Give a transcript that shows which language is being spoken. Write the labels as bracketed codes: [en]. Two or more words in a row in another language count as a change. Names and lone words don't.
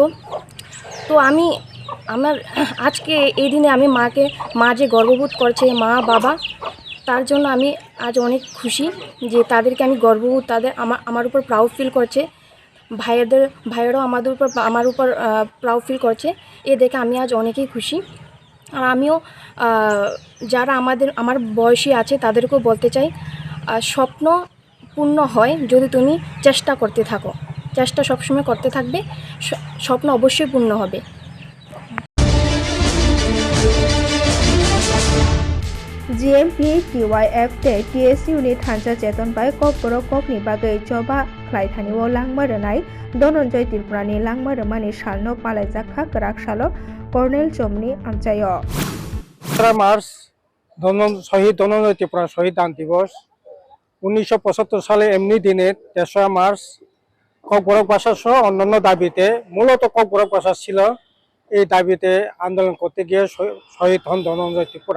[bn] তো আমার আজকে এই দিনে আমি মা যে গর্ববোধ করছে মা বাবা, তার জন্য আমি আজ অনেক খুশি যে তাদেরকে আমি গর্ববোধ, আমার উপর [en] proud feel [bn] করছে, ভাইয়েরাও আমার উপর [en] proud feel [bn] করছে। এ দেখে আমি আজ অনেকেই খুশি। আর আমিও যারা আমার বয়সী আছে তাদেরকেও বলতে চাই, স্বপ্ন পূর্ণ হয় যদি তুমি চেষ্টা করতে থাকো, চেষ্টা সবসময় করতে থাকবে, স্বপ্ন অবশ্যই পূর্ণ হবে। [trp] GMP TYF te TSU ni thansa cheton bai kok borok kok ni bagai joba khlaithani o langmaranai Dononjoy Tripurani langmaramani salno palaijakha krak salo Cornel Chomni amchayo [bn] 17 মার্চ শহীদ ধনঞ্জয় ত্রিপুরা শহীদান দিবস। 1975 সালে এমনি দিনে 3রা মার্চ ককবরক ভাষা সহ অন্যান্য দাবিতে, মূলত ককবরক ভাষা ছিল, এই দাবিতে আন্দোলন করতে গিয়ে শহীদ হন ধনঞ্জয় ত্রিপুরা।